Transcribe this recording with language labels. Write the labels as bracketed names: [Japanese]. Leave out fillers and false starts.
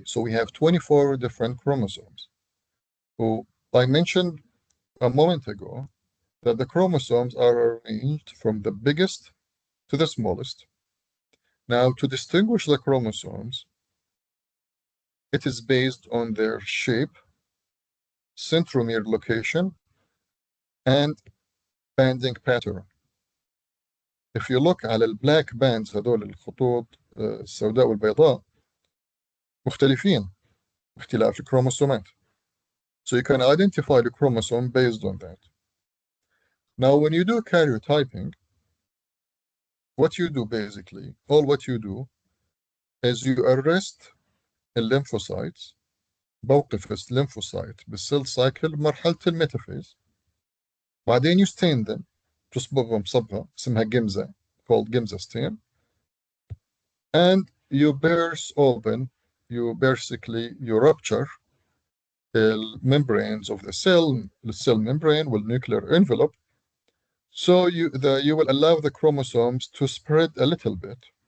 [English] So we have 24 different chromosomes. So I mentioned a moment ago that the chromosomes are arranged from the biggest to the smallest. Now, to distinguish the chromosomes, it is based on their shape, centromere location, and banding pattern. If you look [Arabic] على البلاك bands, هذول الخطوط السوداء والبيضاء مختلفين اختلاف الكروموسومات. [English] So you can identify the chromosome based on that. Now, when you do karyotyping, what you do basically, what you do is you arrest الليمفوسايتس. [Arabic] بوقف الليمفوسايت بالسيل سايكل بمرحلة الميتافيز. بعدين [English] you stain them. [Arabic] تصبغهم صبغة اسمها جمزة, [English] called Gimza stain. And you burst open, you rupture the membranes of the cell membrane with nuclear envelope. So you will allow the chromosomes to spread a little bit.